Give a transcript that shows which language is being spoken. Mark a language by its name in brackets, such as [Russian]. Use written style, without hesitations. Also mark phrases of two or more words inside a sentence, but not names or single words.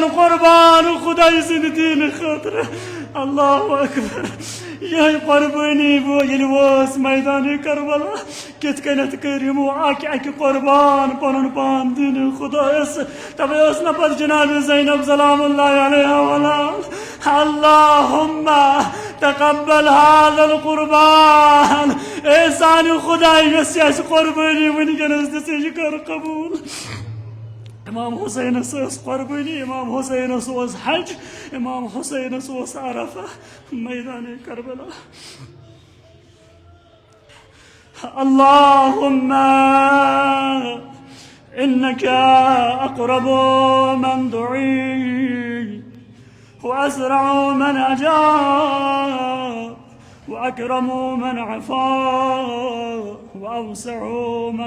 [Kashmiri] قۄربان خۄدایہِ سٕنٛدِ دیٖنہٕ خٲطرٕ [Arabic] اللہ اکبر [Kashmiri] یِہے قۄربٲنی ییٚلہِ وٲژ میدانِ کربلا کِتھ کٔنٮ۪تھ کٔرۍ یِمو اکہِ قۄربان پنُن پان دیٖنہِ خۄدایس تَوے ٲس نہ پتہٕ جناب زینب [Arabic] سلام اللہ علیہا [Kashmiri] ونان [Arabic] اللہُمَّ تقبل هذا القربان [Kashmiri] اے سانہِ خۄداے یۄس یہِ اَسہِ قۄربٲنی وٕنکیٚنس دِژٕے یہِ کر قبوٗل امام حسینس ٲس قۄربٲنی امام حسینس اوس حج امام حسینس اوس عرفہ میدانِ کربلا [Arabic] اللہُمَّ إنك أقرب من دعي وأسرع من أجاب وأكرم من عفا وأوسع من